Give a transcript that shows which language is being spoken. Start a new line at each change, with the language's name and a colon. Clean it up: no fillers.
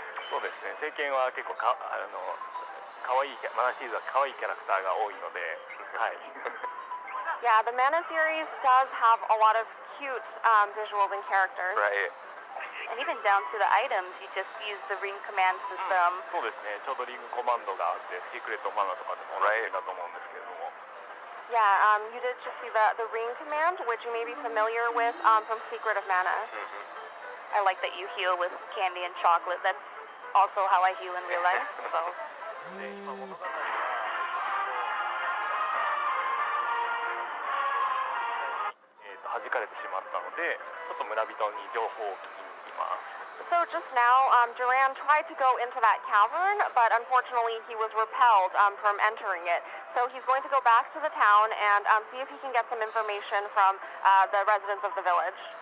Japanese: そうですね。聖剣は結構可愛いマナシリーズは可愛いキャラクターが多いので、はい。
English: Yeah, the Mana series does have a lot of cute visuals and characters. Right. And even down to the items, you just use the ring command system.
Japanese: そうですね。ちょうどリングコマンドがあってシークレットマナとかでも同じだと思うんですけれども。
English: Yeah, you did just see the ring command, which you may be familiar with from Secret of Mana. I like that you heal with candy and chocolate. That's also how I heal in real life. So
Japanese: 弾かれてしまったので、ちょっと村人に情報を聞きに行きます。
English: So just now, Duran tried to go into that cavern, but unfortunately he was repelled from entering it. So he's going to go back to the town and see if he can get some information from the residents of the village.